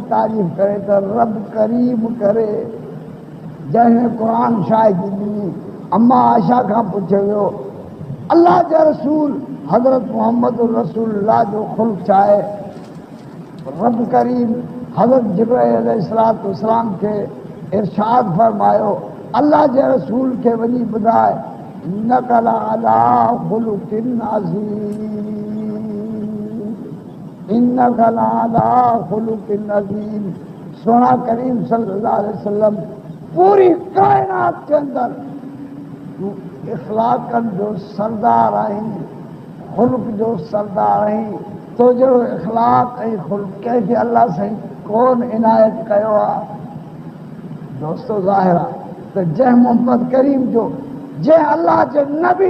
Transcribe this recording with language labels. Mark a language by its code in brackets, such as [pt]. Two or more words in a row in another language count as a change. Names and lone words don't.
[sd] तारीफ़ करे त रब करीम करे जंहिं क़ुरान शायदि ॾिनी अम्मा आशा खां पुछियो वियो अल्लाह जा रसूल हज़रत मोहम्मद रसूलुल्लाह जो ख़ुल्क़ छा आहे रब करीम हज़रत जिब्राईल अलैहिस्सलाम खे इरशाद फरमायो अल्लाह जे रसूल खे वञी ॿुधाए [ar] إنك لعلى خلق عظيم إنك لعلى خلق عظيم [sd] सोना करीम [ar] صلى الله عليه وسلم [sd] पूरी कायनात के अंदर तू इखलाकन जो सरदार आहीं खुल्क जो सरदार आहीं तो जो इखलाक ऐं खुल्क कंहिंखे अल्लाह साईं कोन इनायत कयो आहे दोस्तो ज़ाहिर आहे त जंहिं मोहम्मद करीम जो जंहिं अल्लाह जे नबी